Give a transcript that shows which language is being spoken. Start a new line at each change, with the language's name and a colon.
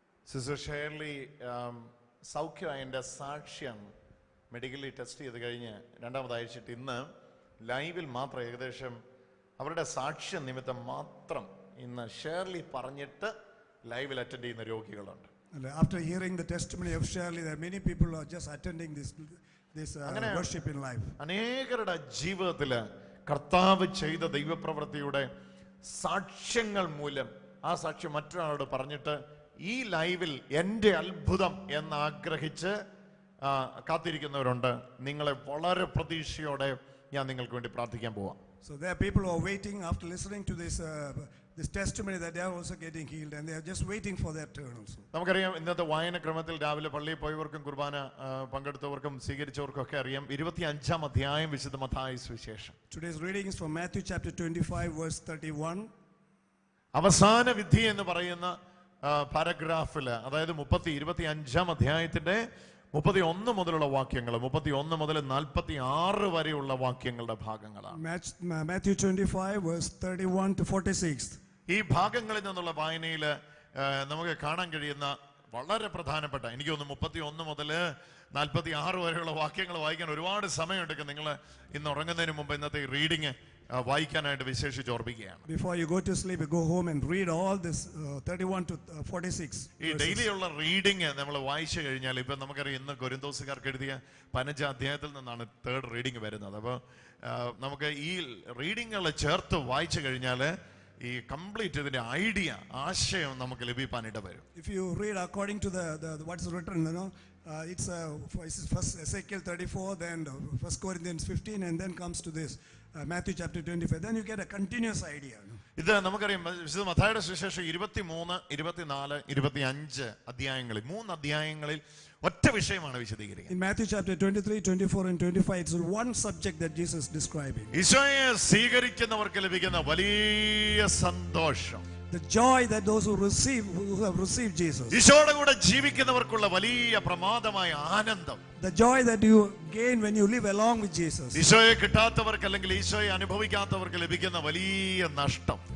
Malayalam: Sister Shirley സൗഖ്യമായതിൻ്റെ സാക്ഷ്യം
English: medically test
Malayalam: ചെയ്ത് കഴിഞ്ഞ് 2ാമത് അയച്ചിട്ട് ഇന്ന് ലൈവിൽ മാത്രം ഏകദേശം അവരുടെ സാക്ഷ്യം നിമിത്തം മാത്രം ഇന്ന് ഷേർലി പറഞ്ഞിട്ട് ലൈവിൽ അറ്റൻഡ് ചെയ്യുന്ന രോഗികളുണ്ട്.
English: After hearing the testimony of Shirley, there are many people who are just attending this worship in life.
Malayalam: അനേകരുടെ ജീവിതത്തില് കർത്താവ് ചെയ്ത ദൈവപ്രവൃത്തിയുടെ സാക്ഷ്യങ്ങൾ മൂലം ആ സാക്ഷ്യം മറ്റൊരാളോട് പറഞ്ഞിട്ട് ഈ ലൈവിൽ എൻ്റെ അത്ഭുതം എന്ന് ആഗ്രഹിച്ച് കാത്തിരിക്കുന്നവരുണ്ട്. നിങ്ങളെ വളരെ പ്രതീക്ഷയോടെ ഞാൻ നിങ്ങൾക്ക് വേണ്ടി പ്രാർത്ഥിക്കാൻ പോവാം.
English: So there are people who are waiting after listening to this testimony that they are also getting healed and they are just waiting for their turn also.
Malayalam: നമുക്കറിയാം ഇന്നത്തെ വായനക്രമത്തിൽ രാവിലെ പള്ളിയിൽ പോയവർക്കും കുർബാന പങ്കെടുത്തവർക്കും സ്വീകരിച്ചവർക്കും ഒക്കെ അറിയാം 25-ാം അധ്യായം വിശുദ്ധ മത്തായി സുവിശേഷം.
English: Today's reading is from Matthew chapter 25 verse 31.
Malayalam: അവസാന വിധി എന്ന് പറയുന്ന പാരഗ്രാഫില് അതായത് 25-ാം അധ്യായത്തിന്റെ 31 മുതലുള്ള വാക്യങ്ങൾ 31 മുതൽ 46 വരെയുള്ള വാക്യങ്ങളുടെ ഭാഗങ്ങളാണ്.
English: Matthew 25 verse 31 to 46.
Malayalam: ഈ ഭാഗങ്ങളിൽ നിന്നുള്ള വായനയിൽ നമുക്ക് കാണാൻ കഴിയുന്ന വളരെ പ്രധാനപ്പെട്ട എനിക്ക് തോന്നുന്നു 31 മുതൽ 46 വരെയുള്ള വാക്യങ്ങൾ വായിക്കാൻ ഒരുപാട് സമയമെടുക്കും. നിങ്ങൾ ഇന്ന് ഉറങ്ങുന്നതിന് മുമ്പ് ഇന്നത്തെ റീഡിങ് വായിക്കാനായിട്ട് വിശേഷിച്ച് ഓർമ്മിക്കുകയാണ്.
English: Before you go to sleep, you go home and read all this 31 to 46.
Malayalam: ഈ ഡെയിലിയുള്ള റീഡിങ് നമ്മൾ വായിച്ചു കഴിഞ്ഞാൽ ഇപ്പൊ നമുക്കറിയാം ഇന്ന് കൊരിന്തോസുകാർക്ക് എഴുതിയ 15-ാം അധ്യായത്തിൽ നിന്നാണ് 3rd റീഡിങ് വരുന്നത്. അപ്പോൾ നമുക്ക് ഈ റീഡിങ്ങുകൾ ചേർത്ത് വായിച്ചു കഴിഞ്ഞാൽ ഈ കംപ്ലീറ്റ് ഇതിന്റെ ഐഡിയ ആശയം നമുക്ക് ലഭിക്കാനിട വരും.
English: If you read according to the what's written, you know, it's first Ezekiel 34, then 1 Corinthians 15, and then comes to this Matthew chapter 25. Then you get a continuous idea.
Malayalam: ഇത് നമുക്കറിയാം വിശുദ്ധ മത്തായിയുടെ സുവിശേഷം 23, 24, 25 അധ്യായങ്ങളിൽ 3 അധ്യായങ്ങളിൽ ഒറ്റ വിഷയമാണ് വിശദീകരിക്കുന്നത്.
English: In Matthew chapter 23, 24 and 25, it's one subject that Jesus is describing.
Malayalam: ഈശോയെ സ്വീകരിക്കുന്നവർക്ക് ലഭിക്കുന്ന വലിയ സന്തോഷം,
English: the joy that those who have received Jesus,
Malayalam: ഈശോയുടെ കൂടെ ജീവിക്കുന്നവർക്കുള്ള വലിയ പ്രമാദമായ ആനന്ദം,
English: the joy that you gain when you live along with Jesus,
Malayalam: ഈശോയെ കിട്ടാത്തവർക്ക് അല്ലെങ്കിൽ ഈശോയെ അനുഭവിക്കാത്തവർക്ക് ലഭിക്കുന്ന വലിയ നഷ്ടം,